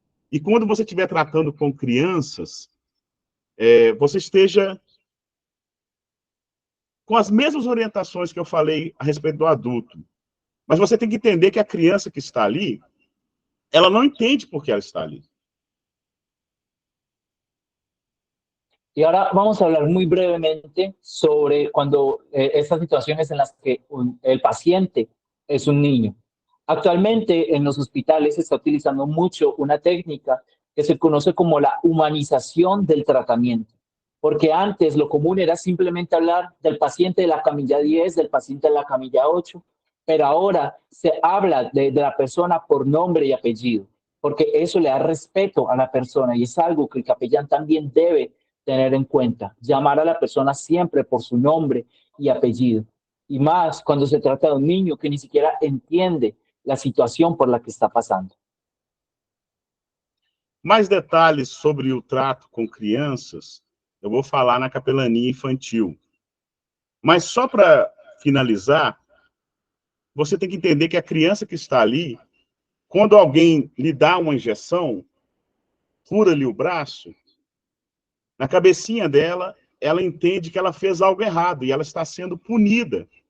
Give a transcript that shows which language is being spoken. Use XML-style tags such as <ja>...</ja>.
<pt>E quando você estiver tratando com crianças, você esteja com as mesmas orientações que eu falei a respeito do adulto. Mas você tem que entender que a criança que está ali, ela não entende por que ela está ali.</pt> <es>Y ahora vamos a hablar muy brevemente sobre cuando estas situaciones en las que el paciente es un niño. Actualmente en los hospitales se está utilizando mucho una técnica que se conoce como la humanización del tratamiento, porque antes lo común era simplemente hablar del paciente de la camilla 10, del paciente de la camilla 8, pero ahora se habla de la persona por nombre y apellido, porque eso le da respeto a la persona y es algo que el capellán también debe tener en cuenta, llamar a la persona siempre por su nombre y apellido. Y más cuando se trata de un niño que ni siquiera entiende la situación por la que está pasando.</es> <pt>Mais detalhes sobre o trato com crianças, eu vou falar na capelania infantil. Mas só para finalizar, você tem que entender que a criança que está ali, quando alguém lhe dá uma injeção, fura-lhe o braço, na cabecinha dela, ela entende que ela fez algo errado e ela está sendo punida.</pt>